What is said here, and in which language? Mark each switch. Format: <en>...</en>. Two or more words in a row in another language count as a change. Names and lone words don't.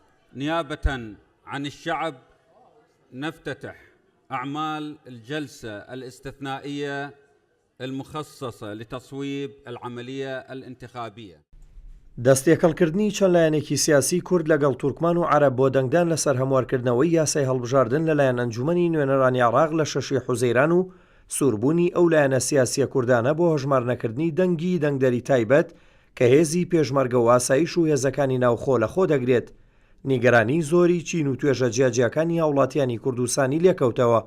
<ar>نيابة عن الشعب نفتتح أعمال الجلسة الاستثنائية المخصصة لتصويب العملية الانتخابية.</ar> <ckb>دەستێکەڵکردنی چەند لایەنێکی سیاسی کورد لەگەڵ تورکمان و عەرەب بۆ دەنگدان لەسەر هەموارکردنەوەی یاسای هەڵبژاردن لەلایەن ئەنجومەنی نوێنەرانی عێراق لە 6 حوزەیران و سووربوونی ئەو لایەنە سیاسیە کوردانە بۆ هەژمارنەکردنی دەنگی دەنگدەری تایبەت کە هێزی پێشمەرگە و ئاسایش و هێزەکانی ناوخۆ لەخۆ دەگرێت نیگەرانی زۆری چین و توێژە جیاجیەکانی هاوڵاتیانی کوردستانی لێکەوتەوە.</ckb>